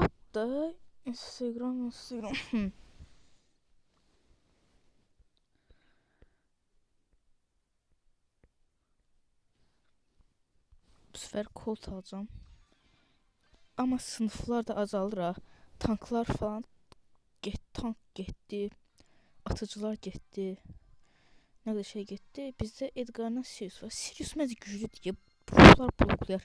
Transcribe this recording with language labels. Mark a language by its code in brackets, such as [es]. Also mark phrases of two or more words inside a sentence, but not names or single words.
[tr] da Instagram. Bu sefer Colt alacağım. Ama sınıflar da azalır ha. [az] Tanklar falan tank getdi. Atıcılar getdi. Nə qədər şey getdi. Bizdə Edgar'la Sirius var. Sirius məncə güclü deyə ruhlar bloklayar.